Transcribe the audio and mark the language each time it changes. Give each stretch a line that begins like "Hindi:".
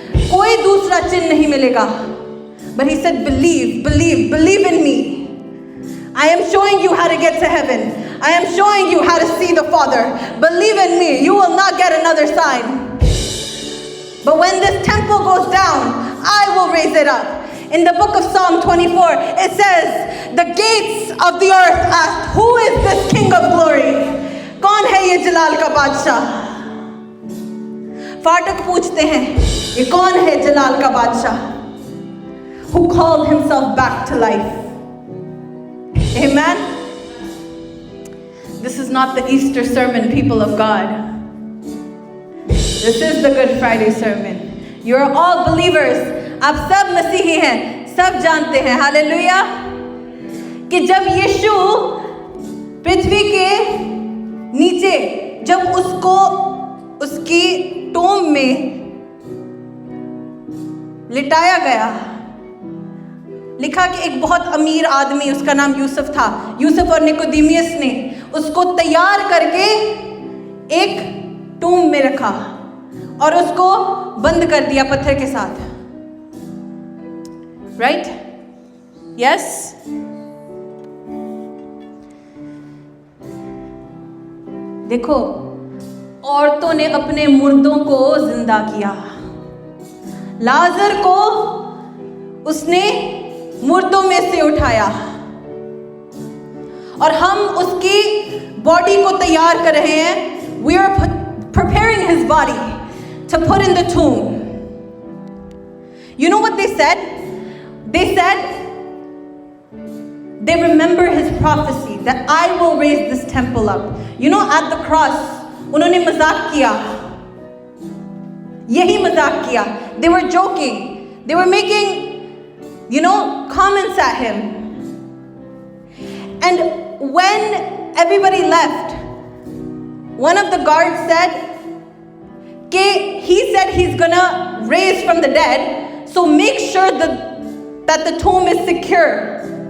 Hindi: कोई दूसरा चिन्ह नहीं मिलेगा.
English: But he said, believe, believe, believe in me. I am showing you how to get to heaven. I am showing you how to see the Father. Believe in me. You will not get another sign. But when this temple goes down, I will raise it up. In the book of Psalm 24, it says, the gates of the earth asked, who is this King of glory?
Hindi: कौन है ये जलाल का बादशाह? फाटक पूछते हैं, ये कौन है जलाल का बादशाह?
English: Who called himself back to life? Amen. This is not the Easter sermon, people of God. This is the Good Friday sermon. You're all believers.
Hindi: आप सब मसीही हैं, सब जानते हैं.
English: Hallelujah.
Hindi: कि जब यीशु पृथ्वी के नीचे, जब उसको उसकी टोम में लिटाया गया, लिखा कि एक बहुत अमीर आदमी, उसका नाम यूसुफ था, यूसुफ और निकोदेमियस ने उसको तैयार करके एक टूम में रखा और उसको बंद कर दिया पत्थर के साथ।
English: Right? Yes?
Hindi: देखो, औरतों ने अपने मुर्दों को जिंदा किया। लाजर को उसने मुर्दों में से उठाया और हम उसकी बॉडी को तैयार कर रहे हैं।
English: We are preparing his body to put in the tomb. You know what they said? They said they remember his prophecy that I will raise this temple up. You know, at the cross,
Hindi: उन्होंने मजाक किया, यही मजाक किया।
English: They were joking. They were making, comments at him. And when everybody left, one of the guards said, he said he's gonna raise from the dead, so make sure that the tomb is secure.